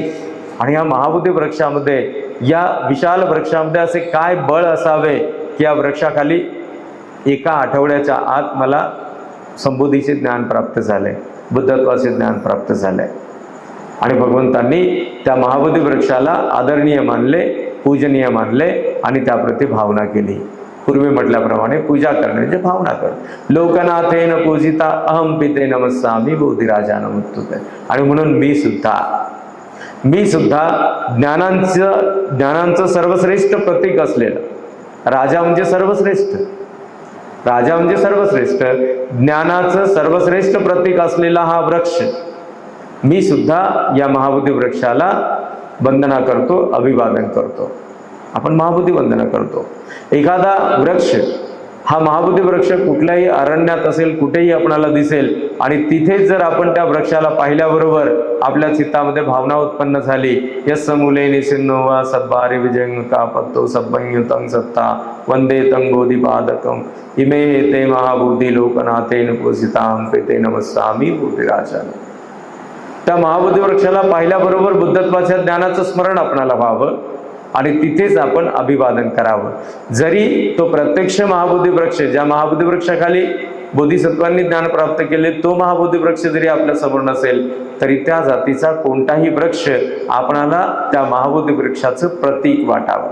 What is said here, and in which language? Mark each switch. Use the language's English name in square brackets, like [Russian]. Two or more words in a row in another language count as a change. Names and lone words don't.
[Marathi] आणि या महाबोधी वृक्षामध्ये, या विशाल वृक्षामध्ये असे काय बळ असावे की या वृक्षाखाली एका आठवड्याच्या आत मला संबोधीचे ज्ञान प्राप्त झाले, बुद्धत्वाचे ज्ञान प्राप्त झाले. आणि भगवंतांनी त्या महाबोधी वृक्षाला आदरणीय मानले, पूजनीय मानले आणि त्याप्रती भावना केली. पूर्वी म्हटल्याप्रमाणे पूजा करणे म्हणजे भावना करणे. [Pali] लोकनाथेन पूजिता अहम पिते नमस्सामी बोधिराजा नमस्तुते. [Marathi] आणि म्हणून मी सुद्धा ज्ञानांचं सर्वश्रेष्ठ प्रतीक असलेलं, राजा म्हणजे सर्वश्रेष्ठ, ज्ञानाचं सर्वश्रेष्ठ प्रतीक असलेला हा वृक्ष, मी सुद्धा या महाबोधी वृक्षाला वंदना करतो, अभिवादन करतो. आपण महाबोधी वंदना करतो. एखादा वृक्ष, हा महाबोधी वृक्ष कुठल्याही अरण्यात असेल, कुठेही आपणाला दिसेल, आणि तिथेच जर आपण त्या वृक्षाला पाहिल्याबरोबर आपल्या चित्तामध्ये भावना उत्पन्न झाली, [Pali] यस्य मूले निसिन्नो वा सद्भारी विजयंका पत्तो सब्बंयुतं सत्ता वंदे तं बोधिपादकम् इमे ते महाबोधी लोकनाथेन पूजितां पिते नमस्सामी बोधिराजान. [Marathi] त्या महाबोधी वृक्षाला पाहिल्याबरोबर बुद्धत्वाच्या ज्ञानाचं स्मरण आपणाला व्हावं आणि तिथेच आपण अभिवादन करावं. जरी तो प्रत्यक्ष महाबोधी वृक्ष, ज्या महाबोधी वृक्षाखाली बोधिसत्वांनी ज्ञान प्राप्त केले, तो महाबोधी वृक्ष जरी आपल्या समोर नसेल, तरी त्या जातीचा कोणताही वृक्ष आपणाला त्या महाबोधी वृक्षाचं प्रतीक वाटावं.